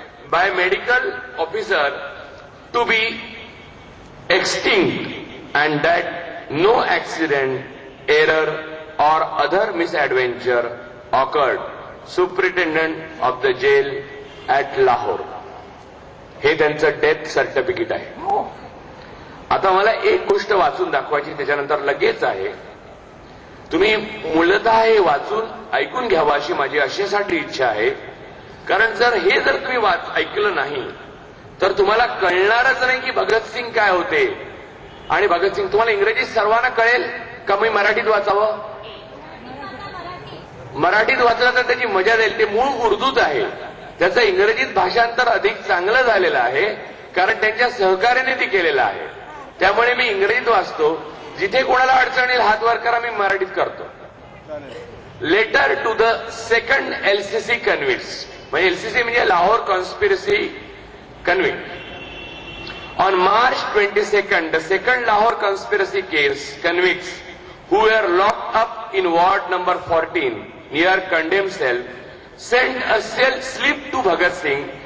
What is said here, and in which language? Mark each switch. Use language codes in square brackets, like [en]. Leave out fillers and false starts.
[en] by medical officer to be extinct, and that no accident, error or other misadventure occurred. Superintendent of the jail at Lahore. [mr] हे त्यांचं death certificate आहे. आता मला एक गोष्ट वाचून दाखवायची, त्याच्यानंतर लगेच आहे. तुम्ही मूलतः हे वाचून ऐकून घ्यावं अशी माझी अशासाठी इच्छा आहे, कारण जर तुम्ही ऐकलं नाही तर तुम्हाला कळणारच नाही की भगतसिंग काय होते. आणि भगतसिंग तुम्हाला इंग्रजीत सर्वांना कळेल का मी मराठीत वाचावं? मराठीत वाचलं तर त्याची मजा जाईल. ते मूळ उर्दूत आहे, त्याचं इंग्रजीत भाषांतर अधिक चांगलं झालेलं आहे, कारण त्यांच्या सहकार्याने ते केलेलं आहे. त्यामुळे मी इंग्रजीत वाचतो. जिथे कोणाला अडचण येईल हात वर करा, मी मराठीत करतो. [en] Letter to the second LCC convicts, म्हणजे LCC म्हणजे Lahore conspiracy convict. On March 22nd, the second Lahore conspiracy case convicts who were locked up in ward number 14 near condemned cell sent a slip to Bhagat Singh